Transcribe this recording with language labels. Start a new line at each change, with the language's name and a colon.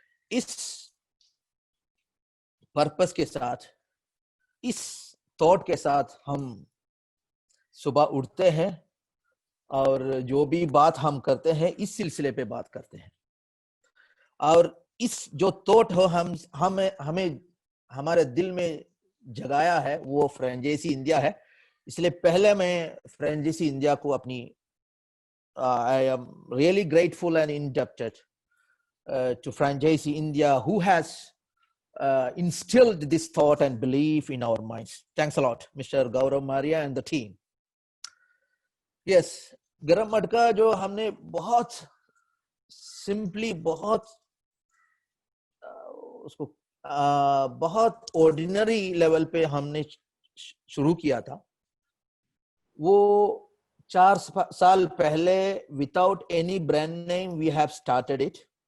Hindi: इस पर्पस के साथ, इस थॉट के साथ हम सुबह उठते हैं और जो भी बात हम करते हैं इस सिलसिले पे बात करते हैं। और इस जो थॉट हो हमें हमारे दिल में जगाया है वो फ्रेंचाइजी इंडिया है। इसलिए पहले मैं फ्रेंचाइजी इंडिया को अपनी
English: I am really grateful and indebted to Franchisee India who has instilled this thought and belief in our minds. Thanks a lot, Mr. Gaurav Maria and the team.
Hindi: Yes, गरम मटका जो हमने बहुत simply, बहुत उसको बहुत ऑर्डिनरी लेवल पे हमने शुरू किया था। वो 4 साल पहले
English: Without any brand name we have started it.